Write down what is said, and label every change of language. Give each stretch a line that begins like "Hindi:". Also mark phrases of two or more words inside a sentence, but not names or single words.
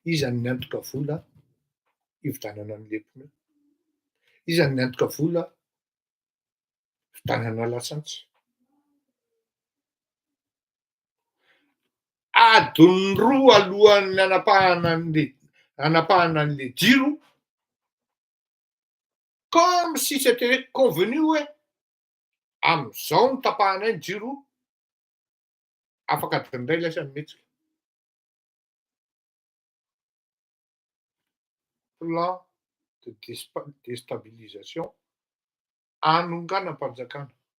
Malagasy: Izany niantoka vola hividanana ny lempony io. Izany niantoka vola vidanana lasantsy. Adiny roa alohan'ny anapahana an'le jiro,
French: comme si c'était convenu
Malagasy: hoe am'izao no tapahanay ny jiro, afaka adiny iray lasa mihetsika.
French: Plan de déstabilisation anonganam-panjakana.